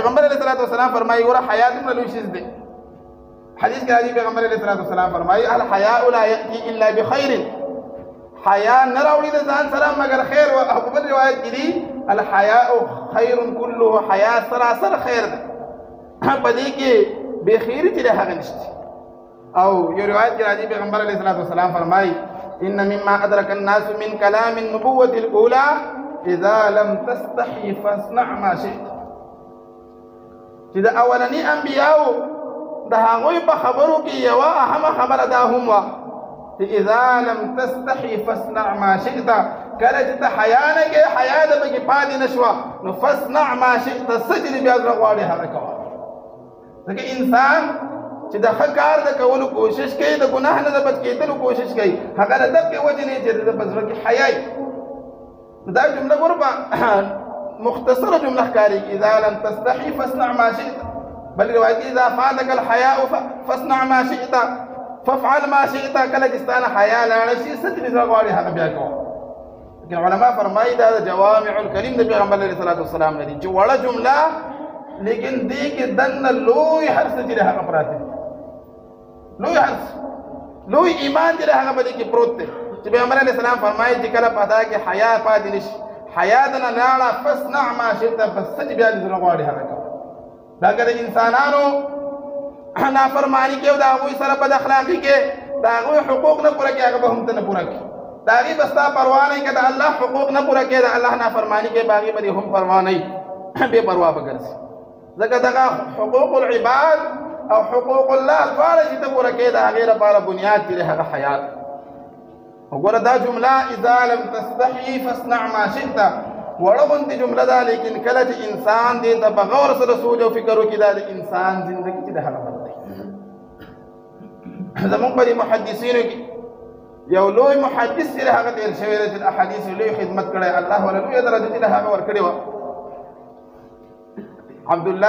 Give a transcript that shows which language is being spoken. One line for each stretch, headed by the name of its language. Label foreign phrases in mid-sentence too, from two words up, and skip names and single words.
Pashto: پیغمبر
Arabic: علیه الصلوۃ والسلام
Pashto: فرمایي ور حیا دې لوي شي دې حدیث کې راځي پیغمبر
Arabic: علیه الصلوۃ والسلام
Pashto: فرمایي
Arabic: الحیاء لا یأتی الا بخیر
Pashto: حیا نه راوړي د ځان سره مگر خیر او په بل روایت کې دي
Arabic: الحیاء خیر
Pashto: كله حیا سراسر خیر ده په دې کې به خیر چې هغه نشته او یو روایت کې راځي پیغمبر
Arabic: علیه الصلوۃ والسلام
Pashto: فرمایي
Arabic: ان مما ادرك الناس من كلام النبوة الاولى اذا لم تستحي فاصنع ما شئت
Pashto: چې د اولنی انبیاء د هغوی په خبرو کې یو اهم خبره دا هم وا چې
Arabic: اذا لم تستحي فاصنع ما شئت
Pashto: کله چې ته حیا نه کې حیا د بګي پاتې نشوا نو
Arabic: فاصنع ما شئت
Pashto: سجل بیا غواړي هغه کوه ځکه انسان چې د ښه کار د کولو کوشش کوي د ګناه نه د بچ کېدلو کوشش کوي هغه د دغې وجې نه چې د په زړه کې حیا دا جمله ګوره مختصره جمله ښکارېږي
Arabic: اذا لم تستحي فاصنع ما شئت
Pashto: بل روایت
Arabic: اذا فاتك الحیاء فاصنع ما شئت فافعل ما شئت
Pashto: کله چې ستانه حیا لاړه شي څه چې زړه غواړي هغه بیا کوه لیکن علما فرمایي دا د
Arabic: جوامع الکلیم
Pashto: د پیغمبر
Arabic: علیه الصلوۃ والسلام
Pashto: نه دي چې وړه جمله لیکن دې کې دنه لوی هر څه چې هغه پراته لوی حرف لوی ایمان دې هغه باندې کې پروت دی چې پیغمبر
Arabic: علیه السلام
Pashto: فرمایي چې کله پتا کې حیا پاتې نشي حیا د نه لاړه فاصنع
Arabic: ما شئت
Pashto: بس چې بیا دې زړه غواړي هغه کوه دا که د انسانانو نافرماني کې او د هغوی سره بد اخلاقي کې د هغوی حقوق نه پوره کړي هغه به هم ته نه پوره کړي د هغې به ستا پروا نه که د الله حقوق نه پوره کړي د الله نافرماني کې به هغې به دې هم پروا نه وي بې پروا به ګرځي ځکه دغه
Arabic: حقوق العباد
Pashto: او
Arabic: حقوق الله
Pashto: دواړه چې ته پوره کړې د هغې لپاره بنیاد چې د هغه حیات وګوره دا جمله
Arabic: اذا لم تستحي فاصنع ما شئت
Pashto: وړه غوندې جمله ده لیکن کله چې انسان دې ته په غور سره سوچ او فکر وکړي دا د انسان زندګي چې د هغه بدل دی زمونږ په دې محدثینو کې یو لوی محدث چې د هغه تېر شوی دی چې د احادیثو لوی خدمت کړی الله وله لویه درجه چې د هغه ورکړې وه عبدالله